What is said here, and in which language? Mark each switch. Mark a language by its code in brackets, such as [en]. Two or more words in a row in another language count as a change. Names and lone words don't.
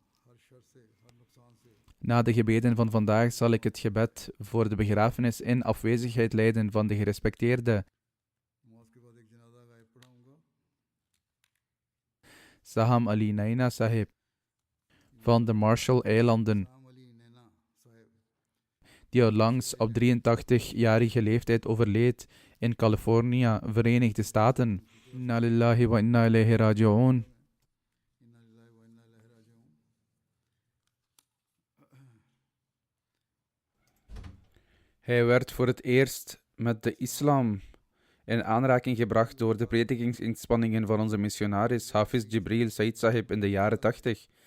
[nl] Na de gebeden van vandaag zal ik het gebed voor de begrafenis in afwezigheid leiden van de gerespecteerde Saham Ali Naina Sahib van de Marshall-eilanden, die onlangs op 83-jarige leeftijd overleed in Californië, Verenigde Staten. [ar] إنا لله وإنا إليه راجعون. [nl] Hij werd voor het eerst met de islam in aanraking gebracht door de predikingsinspanningen van onze missionaris Hafiz Jibril Said Sahib in de jaren 80.